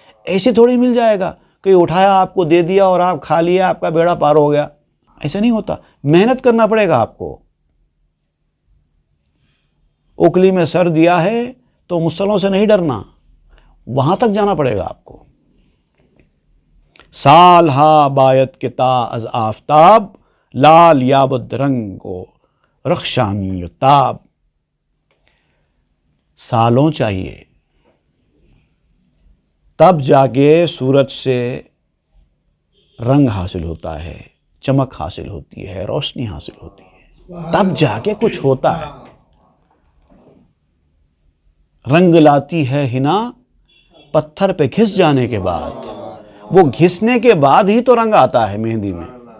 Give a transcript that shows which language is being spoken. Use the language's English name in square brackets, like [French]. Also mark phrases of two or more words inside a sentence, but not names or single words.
[Urdu] ایسے تھوڑی مل جائے گا کہ اٹھایا آپ کو دے دیا اور آپ کھا لیا، آپ کا بیڑا پار ہو گیا، ایسا نہیں ہوتا، محنت کرنا پڑے گا آپ کو۔ اوکلی میں سر دیا ہے تو مسلوں سے نہیں ڈرنا، وہاں تک جانا پڑے گا آپ کو۔ [Persian] سال ہا بایت کتا از آفتاب، لال یابد رنگ و رخشانی و تاب۔ [Urdu] سالوں چاہیے، تب جا کے سورج سے رنگ حاصل ہوتا ہے، چمک حاصل ہوتی ہے، روشنی حاصل ہوتی ہے، تب جا کے کچھ ہوتا ہے۔ رنگ لاتی ہے ہنا پتھر پہ گھس جانے کے بعد، وہ گھسنے کے بعد ہی تو رنگ آتا ہے مہندی میں۔